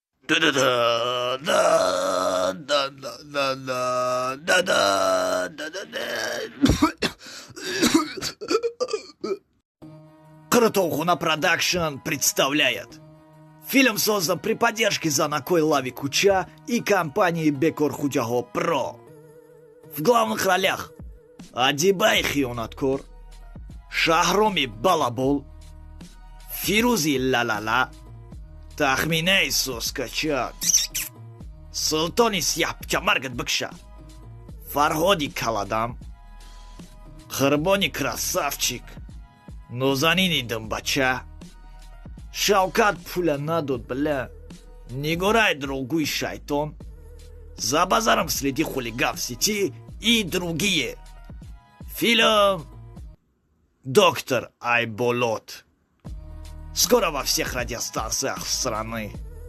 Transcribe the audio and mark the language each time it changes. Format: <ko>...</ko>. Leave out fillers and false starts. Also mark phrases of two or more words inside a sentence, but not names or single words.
<ru>Да-да-да, да-да-да-да, да-да, да-да-да. Крутоухуна Продакшн представляет. Фильм создан при поддержке Занакой Лави Куча и компании Бекор Худяго Про. В главных ролях Адибай Хионаткор, Шахроми Балабол, Фирузи Ла-Ла-Ла, Тахминей Соскачак, Султони Сяпча Маргат Бакша, Фарходи Каладам, Харбони Красавчик, Нозанини Дамбача, Шаукат Пулянадот, бля, Негорай Другой Шайтон, За базаром следи хулиган в сети и другие. Фильм «Доктор Айболот». Скоро во всех радиостанциях страны.</ru>